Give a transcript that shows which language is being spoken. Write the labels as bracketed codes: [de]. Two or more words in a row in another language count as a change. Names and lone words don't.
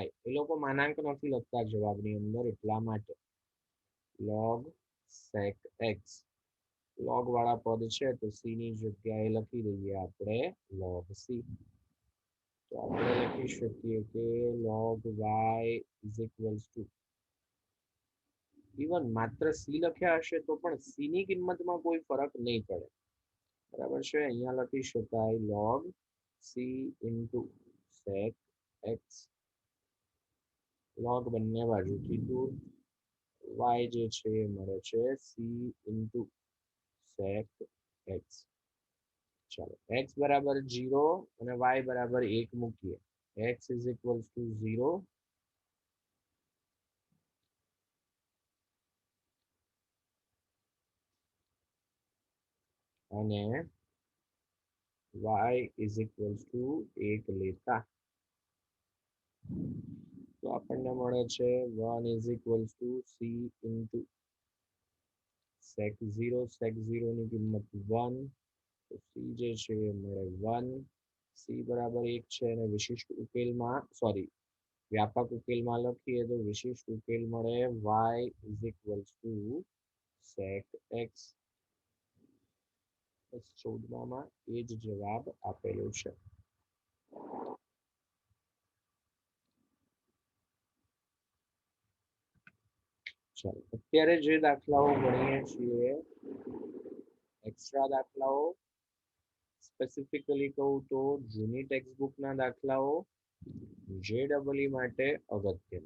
[gu] એ લોકો માનાંક નથી લખતા જવાબની અંદર, એટલા માટે log sec x. log વાળા પદ છે તો c ની જગ્યાએ લખી દઈએ આપણે log c. તો આપણે લખી શકીએ કે [en] log y is equals to, [gu] ઇવન માત્ર c લખ્યા હશે તો પણ c ની કિંમતમાં કોઈ ફરક નહીં પડે. બરાબર છે. અહીંયા લખી શકાય [en] log c into sec x. [gu] log બંને બાજુથી દૂર, y જે છે એ મળે છે [en] c into sec x. [gu] ચાલો x બરાબર 0 અને y બરાબર 1 મૂકીએ. [en] x is equals to 0 [gu] અને [en] y is equals to 1 [gu] લેતા તો આપણને મળે છે [en] 1 is equals to c into sec 0. [gu] sec 0 ની કિંમત 1, તો c જે છે એ મળે 1. c બરાબર 1 છે અને વિશિષ્ટ ઉકેલમાં, સોરી વ્યાપક ઉકેલમાં લખીએ તો વિશિષ્ટ ઉકેલ મળે [en] y is equals to sec x. [gu] 14માં એ જ જવાબ આપેલો છે. ચાલો અત્યારે જે દાખલાઓ ગણીએ છીએ એક્સ્ટ્રા દાખલાઓ, સ્પેસિફિકલી કહું તો જૂની ટેક્સ્ટબુકના દાખલાઓ JEE માટે અગત્યનું.